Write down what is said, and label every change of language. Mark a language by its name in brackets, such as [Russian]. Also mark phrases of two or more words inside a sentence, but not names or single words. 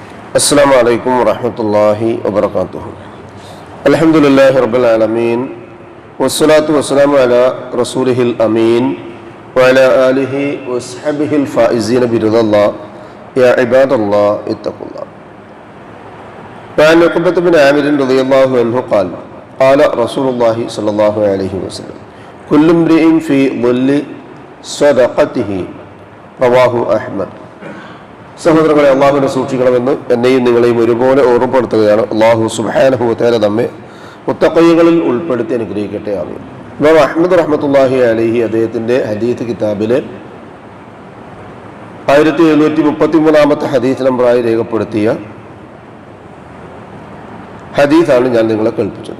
[Arabic] السلام عليكم ورحمة الله وبركاته. الحمد لله رب العالمين والصلاة والسلام على رسوله الأمين وعلى آله وصحبه الفائزين برضا الله. يا عباد الله اتقوا الله. وعن عقبة بن عامر رضي الله عنه قال قال رسول الله صلى الله عليه وسلم كل امرئ في ظل صدقته. رواه أحمد. [Malayalam] സഹോദരങ്ങളെ, അള്ളാഹുവിനെ സൂക്ഷിക്കണമെന്ന് എന്നെയും നിങ്ങളെയും ഒരുപോലെ ഓർമ്മപ്പെടുത്തുകയാണ്. അള്ളാഹു [Arabic] سبحانه وتعالى [Malayalam] നമ്മെ മുത്തഖീകളിൽ ഉൾപ്പെടുത്തി അനുഗ്രഹിക്കട്ടെ. ആമീൻ. ഇമാം അഹ്മദ് [Arabic] رحمة الله عليه [Malayalam] അദ്ദേഹത്തിൻ്റെ ഹദീത്ത് കിതാബിലെ 1733 ഹദീത്ത് നമ്പറായി രേഖപ്പെടുത്തിയ ഹദീത്താണ് ഞാൻ നിങ്ങളെ കേൾപ്പിച്ചത്.